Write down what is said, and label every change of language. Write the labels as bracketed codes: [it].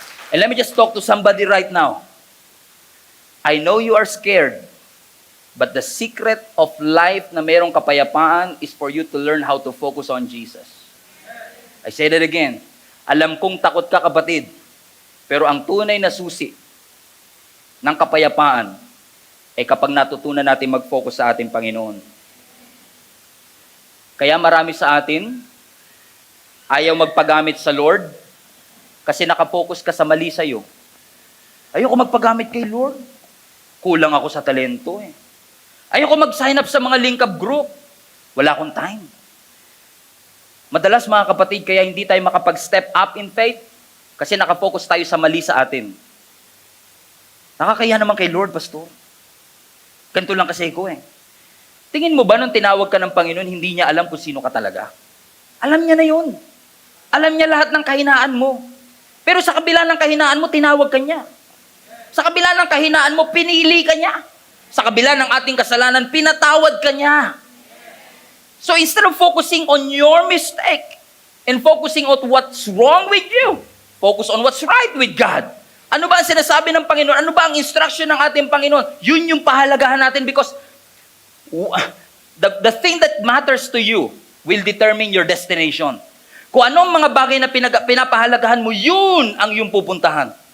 [en] And let me just talk to somebody right now. I know you are scared, but the secret of life [tl] na mayroong kapayapaan [en] is for you to learn how to focus on Jesus. I say that again. [tl] Alam kong takot ka, kapatid, pero ang tunay na susi ng kapayapaan ay kapag natutunan natin mag-focus sa ating Panginoon. Kaya marami sa atin ayaw magpagamit sa Lord, kasi nakapokus ka sa mali sa'yo. Ayoko magpagamit kay Lord. Kulang ako sa talento eh. Ayoko mag-sign up sa mga link up group. Wala akong time. Madalas, mga kapatid, kaya hindi tayo makapag-step up in faith kasi nakapokus tayo sa mali sa atin. Nakakaya naman kay Lord, Pastor. Ganito lang kasi ko eh. Tingin mo ba nung tinawag ka ng Panginoon, hindi niya alam kung sino ka talaga? Alam niya na yun. Alam niya lahat ng kahinaan mo. Pero sa kabila ng kahinaan mo, tinawag ka niya. Sa kabila ng kahinaan mo, pinili ka niya. Sa kabila ng ating kasalanan, pinatawad ka niya. [en] So instead of focusing on your mistake and focusing on what's wrong with you, focus on what's right with God. [tl] Ano ba ang sinasabi ng Panginoon? Ano ba ang instruction ng ating Panginoon? Yun yung pahalagahan natin [en] because the thing that matters to you will determine your destination. [tl] Kung anong mga bagay na pinapahalagahan mo, yun ang iyong pupuntahan.